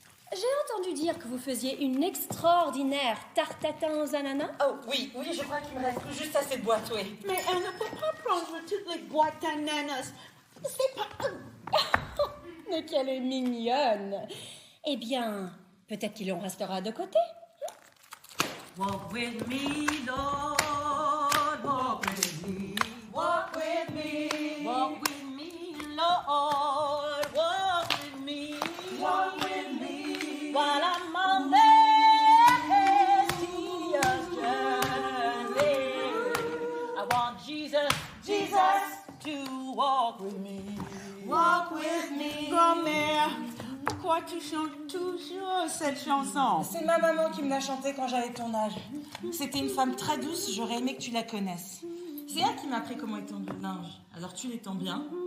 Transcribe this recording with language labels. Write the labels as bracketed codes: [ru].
[fr] J'ai entendu dire que vous faisiez une extraordinaire tarte tatin aux ananas. Oh, oui, je crois qu'il me reste tout juste assez de boîtes, oui. Mais elle ne peut pas prendre toutes les boîtes d'ananas. C'est pas... Mais qu'elle est mignonne. Eh bien, peut-être qu'il en restera de côté. [en] Walk with me, Lord, walk with me. Walk with me. Walk with me, Lord, walk with me. Walk with me. While I'm on this journey, I want Jesus to walk with me. Walk with me. [fr] Grand-mère, pourquoi tu chantes toujours cette chanson? C'est ma maman qui me l'a chantée quand j'avais ton âge. C'était une femme très douce, j'aurais aimé que tu la connaisses. C'est elle qui m'a appris comment étendre le linge. Alors tu l'étends bien.